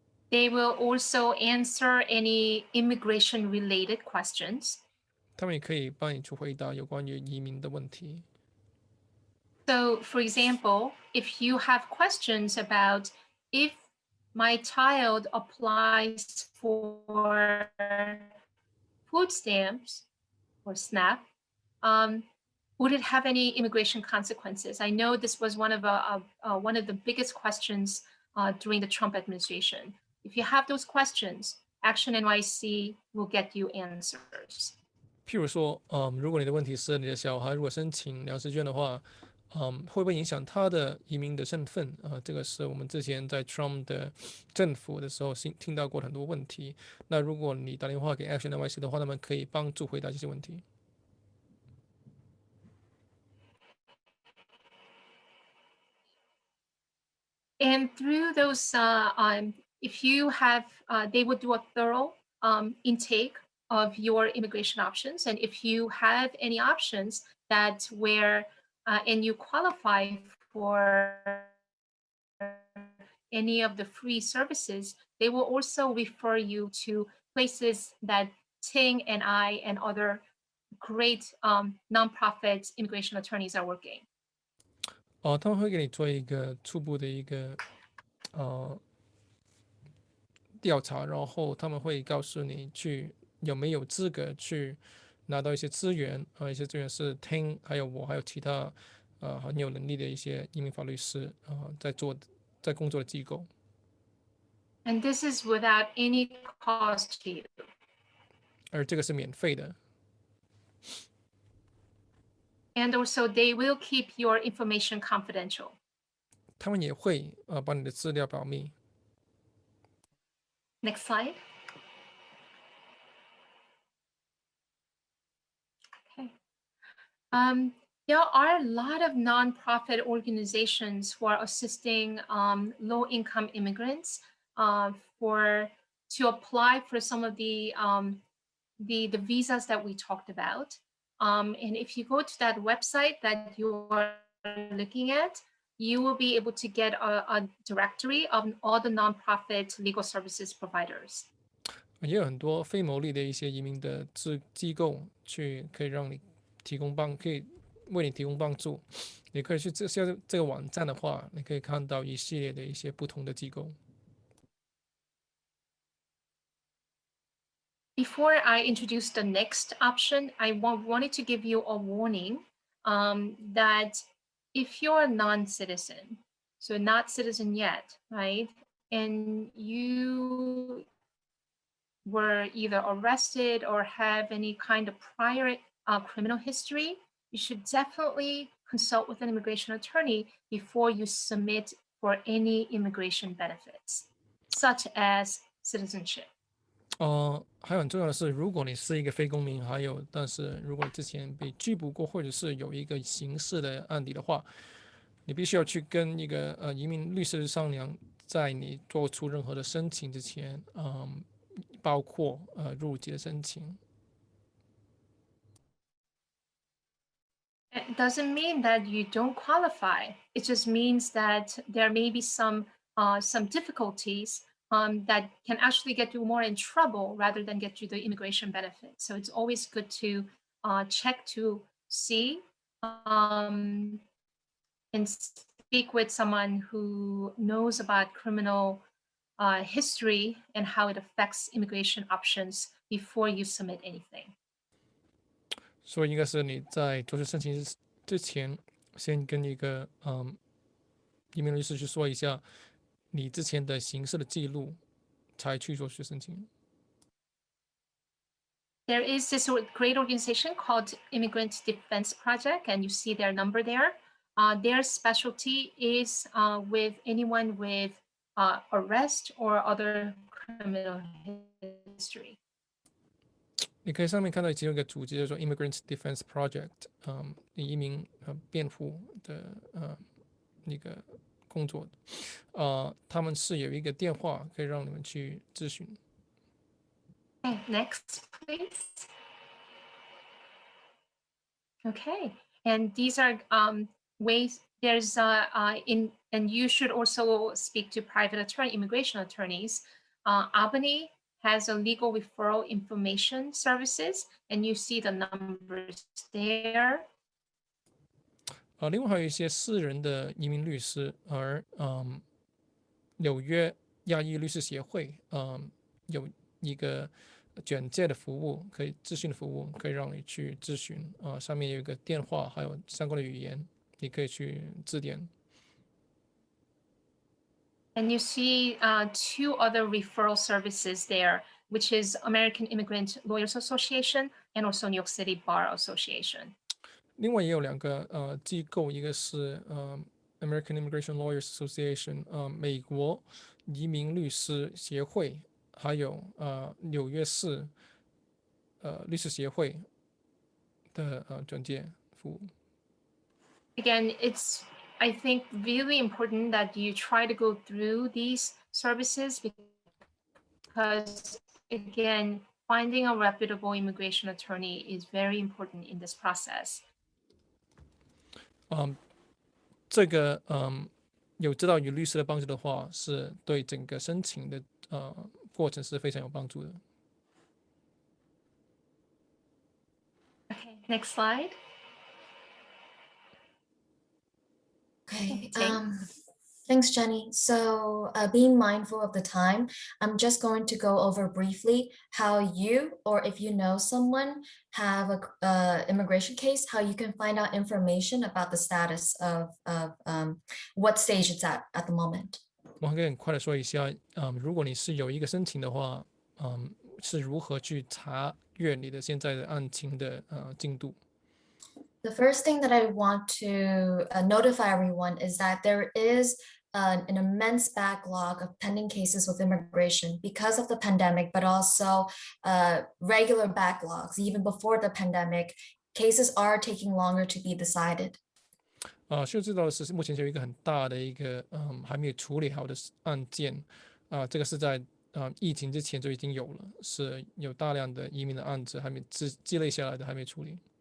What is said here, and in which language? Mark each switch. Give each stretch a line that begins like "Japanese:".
English: They will also answer any immigration-related questions.
Chinese: 他们也可以帮你去回答有关于移民的问题。
English: So, for example, if you have questions about if my child applies for food stamps or SNAP, would it have any immigration consequences? I know this was one of the biggest questions during the Trump administration. If you have those questions, Action NYC will get you answers.
Chinese: 譬如说，如果你的问题是你的小孩如果申请粮食券的话，会不会影响他的移民的身份？这个是我们之前在 Trump 的政府的时候听到过很多问题。那如果你打电话给 Action NYC 的话，他们可以帮助回答这些问题。
English: And through those, if you have, they would do a thorough intake of your immigration options. And if you have any options that where, and you qualify for any of the free services, they will also refer you to places that Ting and I and other great nonprofit immigration attorneys are working.
Chinese: 他们会给你做一个初步的一个调查，然后他们会告诉你去有没有资格去拿到一些资源，一些资源是听，还有我，还有其他很有能力的一些移民法律师在工作的机构。
English: And this is without any cost to you.
Chinese: 而这个是免费的。
English: And also, they will keep your information confidential.
Chinese: 他们也会把你的资料保密。
English: Next slide. Okay. There are a lot of nonprofit organizations who are assisting low-income immigrants to apply for some of the visas that we talked about. And if you go to that website that you are looking at, you will be able to get a directory of all the nonprofit legal services providers.
Chinese: 也有很多非牟利的一些移民的机构可以让你可以为你提供帮助。你可以去这个网站的话，你可以看到一系列的一些不同的机构。
English: Before I introduce the next option, I wanted to give you a warning that if you're a non-citizen, so not citizen yet, right? And you were either arrested or have any kind of prior criminal history, you should definitely consult with an immigration attorney before you submit for any immigration benefits, such as citizenship.
Chinese: 还有很重要的是，如果你是一个非公民，但是如果之前被拘捕过，或者是有一个刑事的案底的话，你必须要去跟一个移民律师商量，在你做出任何的申请之前，包括入籍的申请。
English: It doesn't mean that you don't qualify. It just means that there may be some difficulties that can actually get you more in trouble rather than get you the immigration benefit. So it's always good to check to see and speak with someone who knows about criminal history and how it affects immigration options before you submit anything.
Chinese: 所以应该是你在做出申请之前，先跟一个移民律师去说一下你之前的刑事的记录，才去做申请。
English: There is this great organization called Immigrant Defense Project, and you see their number there. Their specialty is with anyone with arrest or other criminal history.
Chinese: 你可以上面看到其中一个组织叫做 Immigrant Defense Project， 移民辩护的那个工作，他们是有一个电话可以让你们去咨询。
English: Okay, next, please. Okay, and these are ways. There's and you should also speak to private immigration attorneys. Albany has a legal referral information services, and you see the numbers there.
Chinese: 另外还有一些私人的移民律师，而纽约亚裔律师协会有一个简介的服务，可以咨询的服务，可以让你去咨询上面有一个电话，还有相关的语言，你可以去字典。
English: And you see 2 other referral services there, which is American Immigrant Lawyers Association and also New York City Bar Association.
Chinese: 另外也有2个机构，一个是American Immigration Lawyers Association 美国移民律师协会，还有纽约市律师协会的转介服务。
English: Again, it's, I think, really important that you try to go through these services because, again, finding a reputable immigration attorney is very important in this process.
Chinese: 这个有知道有律师的帮助的话，是对整个申请的过程是非常有帮助的。
English: Okay, next slide. Okay, Ting. thanks, Jenny. So being mindful of the time, I'm just going to go over briefly how you, or if you know someone, have a immigration case, how you can find out information about the status of what stage it's at the moment.
Chinese: 我可以很快的说一下，如果你是有一个申请的话，是如何去查阅你的现在的案情的进度。
English: The first thing that I want to notify everyone is that there is an immense backlog of pending cases with immigration because of the pandemic, but also regular backlogs. Even before the pandemic, cases are taking longer to be decided.
Chinese: 需要知道的是，目前就有一个很大的一个还没有处理好的案件，这个是在疫情之前就已经有了，是有大量的移民的案子还没积累下来的还没处理。